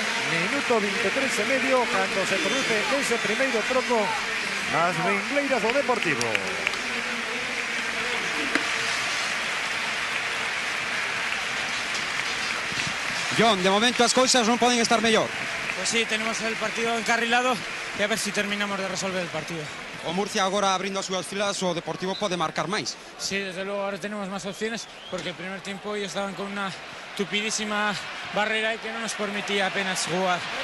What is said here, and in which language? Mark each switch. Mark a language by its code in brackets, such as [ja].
[gl] Minuto 23 e medio cando se produce ese primeiro troco nas ringleiras do Deportivo. John, de momento as cousas non poden estar mellor. [es] Pues sí, tenemos el partido encarrilado y a ver si terminamos de resolver el partido. [gl] O Murcia agora abrindo as súas filas, o Deportivo pode marcar máis. [es] Sí, desde luego ahora tenemos más opciones porque el primer tiempo ellos estaban con una tupidísima barrera y que no nos permitía apenas jugar.